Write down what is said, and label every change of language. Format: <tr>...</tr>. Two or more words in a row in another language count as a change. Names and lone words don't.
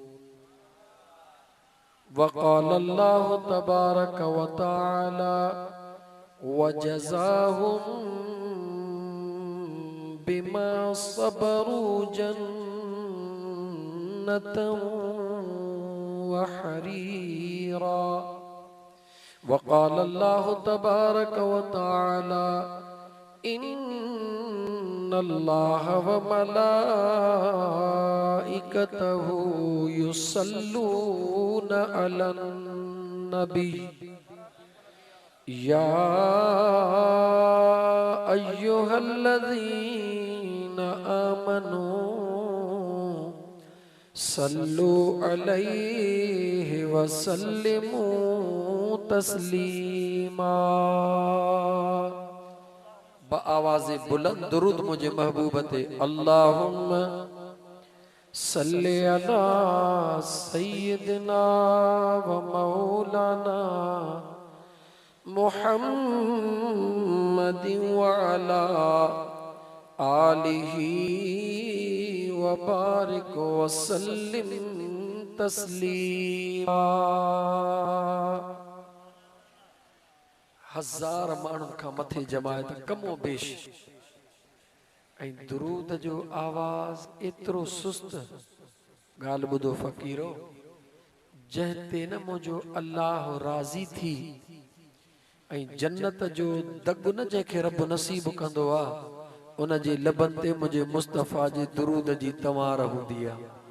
<ar>وقال الله تبارك وتعالى وجزاهم بما صبروا جنة وحريرا. وقال الله تبارك وتعالى إن الله وملائكته يصلون على النبي يا أيها الذين آمنوا صلوا عليه وسلموا تسليما.</ar> <sd>बआवाज़े बुलंद दुरूद मुझे महबूबते</sd> <ar>اللهم صل على سيدنا ومولانا محمد وعلى آله وبارك وسلم تسليما.</ar> <sd>हजार माण्हुनि खां मथे जमायत कमो बेश ऐं दुरूद जो आवाज़ एतिरो सुस्त ॻाल्हि ॿुधो फ़क़ीरो जंहिं ते न मुंहिंजो अल्लाह राज़ी थी ऐं जन्नत जो दग न जंहिंखे रब नसीब कंदो आहे उन जे लबनि ते मुंहिंजे मुस्तफ़ा जे दुरूद जी तवार हूंदी आहे।</sd>